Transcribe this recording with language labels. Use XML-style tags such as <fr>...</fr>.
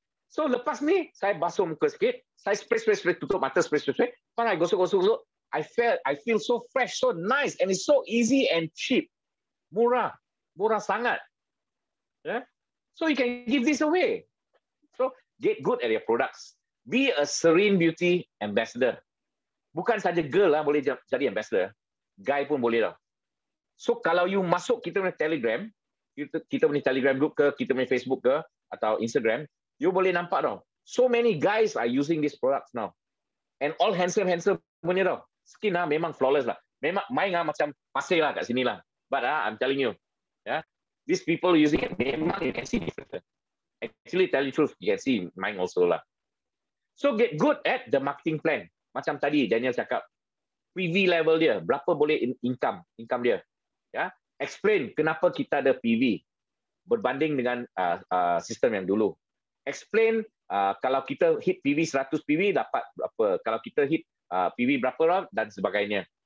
<ms>So lepas ni, saya basuh muka sikit, saya spray, tutup mata, spray. Lepas I gosok.</ms> <en>I feel so fresh, so nice, and it's so easy and cheap.</en> <ms>Murah sangat.</ms> <en>Yeah? So you can give this away. So get good at your products. Be a Serene Beauty ambassador.</en> <ms>Bukan saja girl lah boleh jadi ambassador. Guy pun boleh tau. So kalau you masuk kita punya Telegram, kita punya Telegram group ke, kita punya Facebook ke, atau Instagram, you boleh nampak tau.</ms> <en>So many guys are using these products now. And all handsome</en> <ms>punya tau. Skin lah memang flawless lah. Memang main lah macam pasir lah kat sini lah.</ms> <en>But I'm telling you, yeah, these people using it, memang you can see different. Actually, tell you the truth, you can see mine also lah. So get good at the marketing plan.</en> <ms>Macam tadi Daniel cakap, PV level dia, berapa boleh income dia. Ya, explain kenapa kita ada PV berbanding dengan sistem yang dulu. Explain kalau kita hit PV 100 PV dapat berapa, kalau kita hit PV berapa dan sebagainya.</ms>